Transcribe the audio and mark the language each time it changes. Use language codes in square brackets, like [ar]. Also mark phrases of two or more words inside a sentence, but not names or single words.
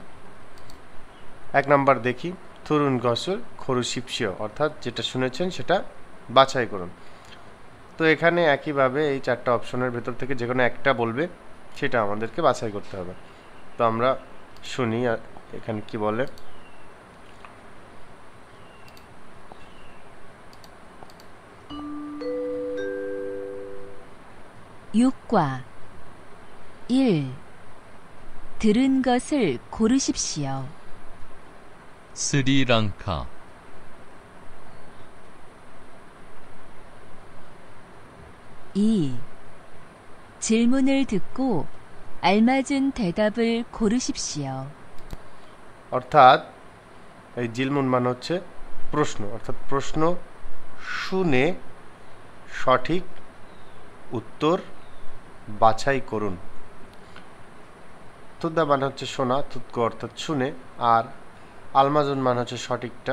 [bn] 1 নাম্বার দেখি, [ko] 들은 것을 고르십시오, [bn] অর্থাৎ যেটা শুনেছেন সেটা বাছাই করুন। তো এখানে একইভাবে এই 4টা অপশনের ভেতর থেকে যে কোনো একটা বলবে, সেটা আমাদেরকে বাছাই করতে হবে। তো আমরা শুনি এখানে কি বলে। [ko] 육과 1. 들은 것을 고르십시오. 스리랑카, 2. 질문을 듣고 알맞은 대답을 고르십시오. [bn] অর্থাৎ এই জিলমুন মানে হচ্ছে প্রশ্ন, অর্থাৎ প্রশ্ন শুনে সঠিক উত্তর বাছাই করুন। তুদ্দা মানে হচ্ছে শোনা, তুৎকো অর্থাৎ শুনে, আর আলমাজুন মানে হচ্ছে সঠিকটা।